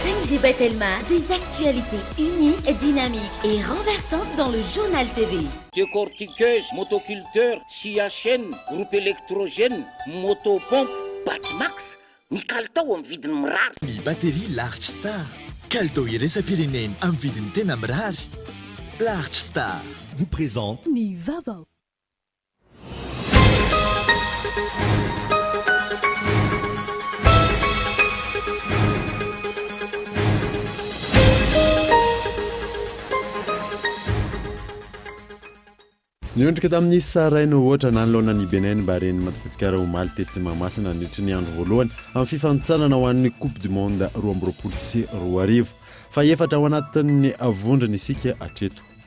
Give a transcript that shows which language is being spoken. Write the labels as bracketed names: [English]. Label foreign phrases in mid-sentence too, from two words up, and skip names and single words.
[French] Elisabeth Elma, des actualités uniques, dynamiques et renversantes dans le journal TV. Décortiqueuse, motoculteur, scia chaîne, groupe électrogène, motopompe, Batmax. [Malagasy] Ny kalitao amin'ny vidiny mirary. Ny batterie Large Star. Kalitao iraisam-pirenena amin'ny vidiny tena mirary. [French] Large Star vous présente [Malagasy] Ny Vavao. Niondrika tamin'ny saraina ohatra nanoloana ny Benin mba reny Madagasikara ho maly tetsy Mahamasina nandritra ny andro voalohany amin'ny fifanintsanana ho an'ny Coupe du Monde 2024 fa efatra ao anatin'ny avondrina isika hatreto.